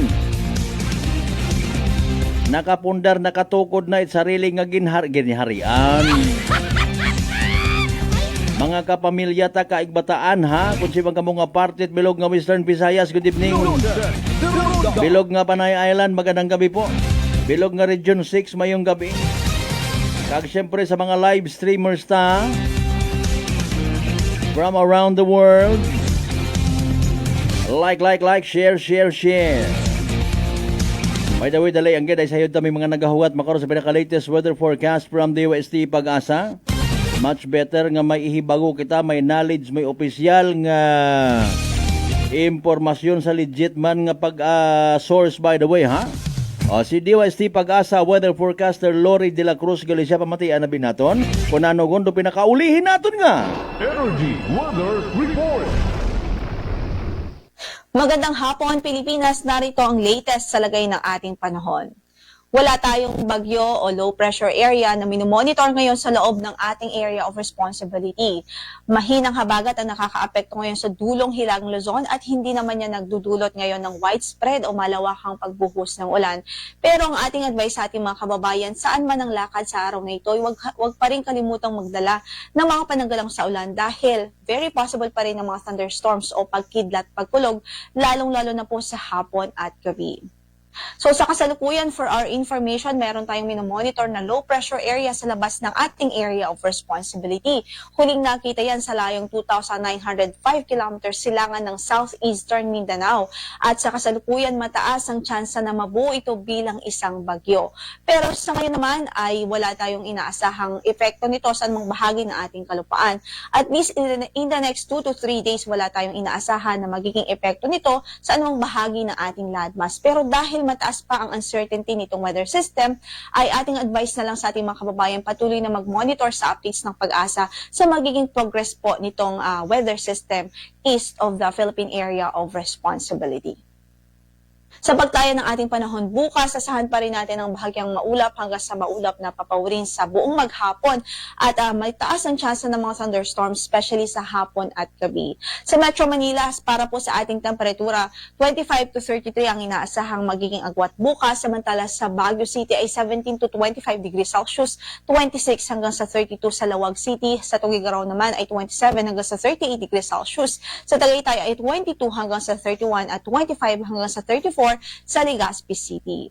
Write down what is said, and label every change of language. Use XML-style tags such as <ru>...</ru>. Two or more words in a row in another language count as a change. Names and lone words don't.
<hil>Nakapundar, nakatukod na sarili nga ginharian. Mga kapamilya ta kaigbataan kung si mga mga partit bilog nga Western Visayas,</hil> <en>good evening.</en> <hil>Bilog nga</hil> <tl>Panay Island, magandang gabi po.</tl> <hil>Bilog nga Region 6, mayong gabi. Kag syempre sa mga live streamers ta</hil> <en>from around the world. Like, share. By the way,</en> <hil>dalay ang gid ay sayod ta may mga nagahuwat makaron sa pinaka-latest</hil> <en>weather forecast from the</en> <hil>UST Pag-asa.</hil> <en>Much better</en> <hil>nga may ihibago kita, may knowledge, may opisyal nga impormasyon sa legit man nga source</hil> <en>by the way</en> <hil>si DOST Pag-asa</hil> <en>weather forecaster</en> <hil>Lori de la Cruz Galicia pamatian na binaton. Kung ano gondo pinakaulihin naton nga. Energy Weather Report.</hil> <tl>Magandang hapon, Pilipinas. Narito ang latest sa lagay ng ating panahon. Wala tayong bagyo o</tl> <en>low pressure area</en> <tl>na minomonitor ngayon sa loob ng ating</tl> <en>area of responsibility.</en> <tl>Mahinang habagat ang nakakaapekto ngayon sa dulong Hilagang Luzon at hindi naman niya nagdudulot ngayon ng widespread o malawakang pagbuhos ng ulan. Pero ang ating advice sa ating mga kababayan, saan man ang lakad sa araw na ito, huwag pa rin kalimutang magdala ng mga pananggalang sa ulan dahil</tl> <en>very possible</en> <tl>pa rin ng mga thunderstorms o pagkidlat, pagkulog, lalong-lalo na po sa hapon at gabi. So sa kasalukuyan,</tl> <en>for our information,</en> <tl>meron tayong minomonitor na</tl> <en>low pressure area</en> <tl>sa labas ng ating</tl> <en>area of responsibility.</en> <tl>Huling nakita yan sa layong 2,905 kilometers silangan ng southeastern Mindanao. At sa kasalukuyan, mataas ang tsansa na mabuo ito bilang isang bagyo. Pero sa ngayon naman ay wala tayong inaasahang epekto nito sa anumang bahagi ng ating kalupaan.</tl> <en>At least in the next 2 to 3 days,</en> <tl>wala tayong inaasahan na magiging epekto nito sa anumang bahagi ng ating landmass. Pero dahil mataas pa ang uncertainty nitong</tl> <en>weather system,</en> <tl>ay ating advice na lang sa ating mga kababayan patuloy na mag-monitor sa updates ng Pag-asa sa magiging progress po nitong</tl> <en>weather system east of the Philippine Area of Responsibility.</en> <tl>Sa pagtaya ng ating panahon bukas, asahan pa rin natin ang bahagyang maulap hanggang sa maulap na papawirin sa buong maghapon at may taas ang tsansa ng mga thunderstorms,</tl> <en>especially sa</en> <tl>hapon at gabi. Sa Metro Manila, para po sa ating temperatura, 25 to 33 ang inaasahang magiging agwat bukas, samantala sa Baguio City ay 17 to 25</tl> <en>degrees Celsius,</en> <tl>26 hanggang sa 32 sa Lawag City, sa Tugigaraw naman ay 27 hanggang sa 38</tl> <en>degrees Celsius,</en> <tl>sa Tagaytay ay 22 hanggang sa 31 at 25 hanggang sa 34 sa Legazpi City.</tl>